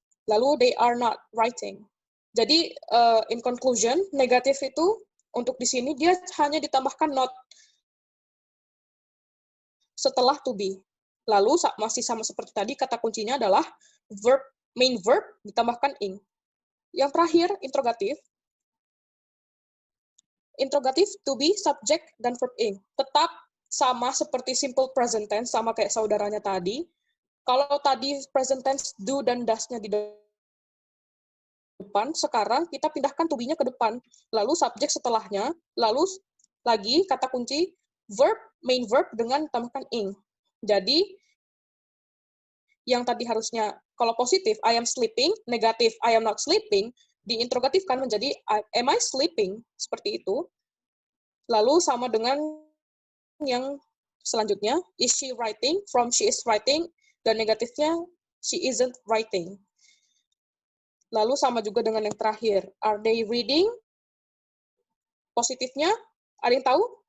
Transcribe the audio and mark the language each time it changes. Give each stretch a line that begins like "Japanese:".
English: Lalu they are not writing.
Indonesian: Jadi
English: in conclusion,
Indonesian: negatif itu untuk di sini dia hanya ditambahkan not setelah to be. Lalu masih sama seperti tadi, kata kuncinya adalah verb, main verb ditambahkan ing. Yang terakhir, interrogatif. Interrogatif, to be, subject, dan verb ing. Tetap sama seperti simple present tense, sama kayak saudaranya tadi. Kalau tadi present tense do dan does-nya di depan, sekarang kita pindahkan to be-nya ke depan. Lalu subject setelahnya, lalu lagi kata kunci verb, main verb dengan tambahkan ing. Jadi, yang tadi harusnya kalau positif
English: I am sleeping,
Indonesian: negatif
English: I am not sleeping,
Indonesian: diinterogatifkan menjadi
English: am I sleeping?
Indonesian: Seperti itu. Lalu sama dengan yang selanjutnya,
English: is she writing? From she is writing,
Indonesian: dan negatifnya
English: she isn't writing.
Indonesian: Lalu sama juga dengan yang terakhir,
English: are they reading?
Indonesian: Positifnya, ada yang tahu?